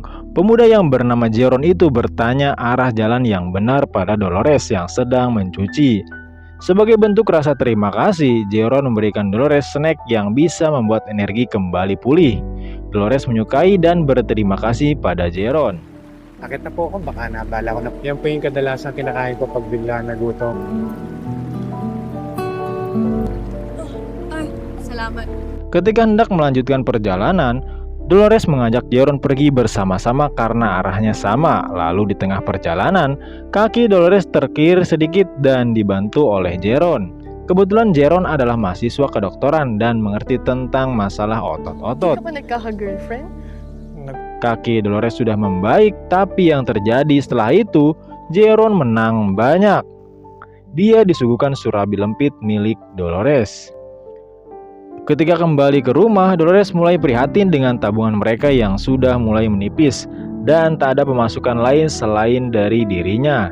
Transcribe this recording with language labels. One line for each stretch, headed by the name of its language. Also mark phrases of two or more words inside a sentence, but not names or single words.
Indonesian: Pemuda yang bernama Jeron itu bertanya arah jalan yang benar pada Dolores yang sedang mencuci. Sebagai bentuk rasa terima kasih, Jeron memberikan Dolores snack yang bisa membuat energi kembali pulih. Dolores menyukai dan berterima kasih pada Jeron.
Filipino: Sakit na po ako, baka nabala ko na. Yan po yung kadalasan kinakain ko pag bigla nagutom. Salamat.
Indonesian: Ketika hendak melanjutkan perjalanan, Dolores mengajak Jeron pergi bersama-sama karena arahnya sama. Lalu di tengah perjalanan, kaki Dolores terkilir sedikit dan dibantu oleh Jeron. Kebetulan Jeron adalah mahasiswa kedokteran dan mengerti tentang masalah otot-otot.
Filipino: Hindi ka ba nagkaka-girlfriend?
Indonesian: Kaki Dolores sudah membaik, tapi yang terjadi setelah itu, Jeron menang banyak. Dia disuguhkan surabi lempit milik Dolores. Ketika kembali ke rumah, Dolores mulai prihatin dengan tabungan mereka yang sudah mulai menipis dan tak ada pemasukan lain selain dari dirinya.